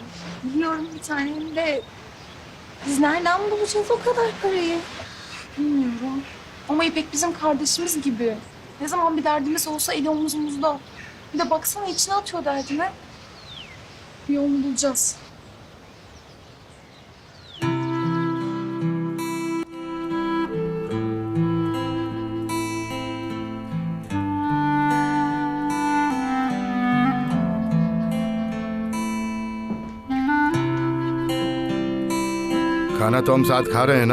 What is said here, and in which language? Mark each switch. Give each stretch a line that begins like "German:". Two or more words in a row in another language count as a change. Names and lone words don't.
Turkish: Biliyorum bir tanem de biz nereden bulacağız o kadar parayı? Bilmiyorum. Ama İpek bizim kardeşimiz gibi. Ne zaman bir derdimiz olsa eli omuzumuzda. Bir de baksana içine atıyor derdine. Bir yolunu bulacağız.
Hindi: खाना तो हम साथ खा रहे हैं ना?